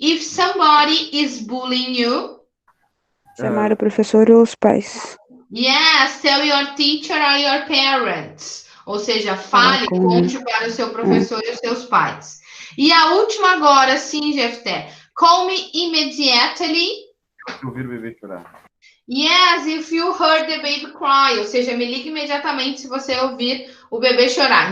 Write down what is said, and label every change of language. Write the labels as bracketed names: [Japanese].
[English] If somebody is bullying you. [Portuguese] Chamar o professor ou os pais. [English] Yes, tell your teacher or your parents. [Portuguese] Ou seja, Falar fale, com. conte para o seu professor e os seus pais. E a última agora, sim, Jefté. [English] Call me immediately. [Portuguese] Se ouvir o bebê chorar. [English] Yes, if you heard the baby cry. [Portuguese] Ou seja, me ligue imediatamente se você ouvir o bebê chorar.